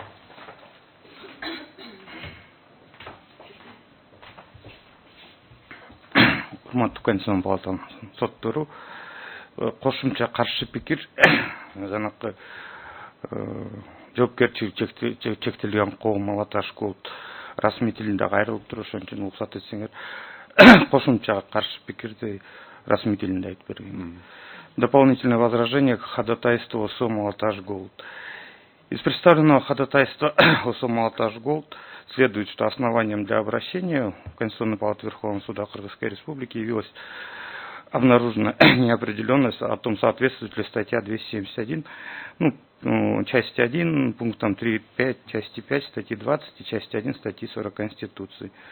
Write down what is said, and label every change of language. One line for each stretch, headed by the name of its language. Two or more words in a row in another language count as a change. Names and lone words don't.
Kyrgyz: Урматтуу Конституциялык палатанын соттору, кошумча каршы пикир жанакы жоопкерчилиги чектелген коом Малаташ Голд расмий тилинде кайрылып туруп, ошон үчүн уруксат этсеңер кошумча каршы пикирди расмий тилинде айтып берген.
Russian: Дополнительное возражение к ходатайству ОСО Малаташ Голд. Из представленного ходатайства ОСО Малаташ Голд следует, что основанием для обращения в Конституционную палату Верховного суда Кыргызской Республики явилась обнаружена неопределенность о том, соответствует ли статья 271, части 1, пунктам 3.5, части 5, статьи 20 и части 1, статьи 40 Конституции.